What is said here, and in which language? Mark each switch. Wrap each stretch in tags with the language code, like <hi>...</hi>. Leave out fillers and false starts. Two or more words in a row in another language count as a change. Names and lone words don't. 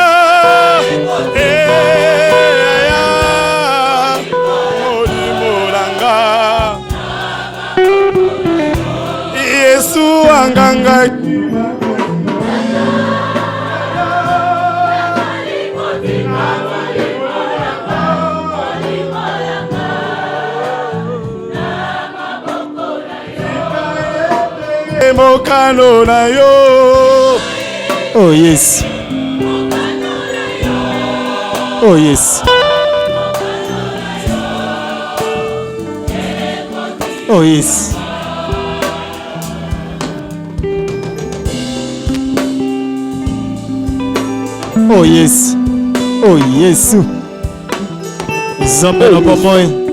<ln>aya olimolanga Yesu angangaki mokano na yo.</ln> <en>Oh yes. Oh yes. Oh yes. Oh yes. Oh yes.</en> <ln>Zambe na pamoja.</ln>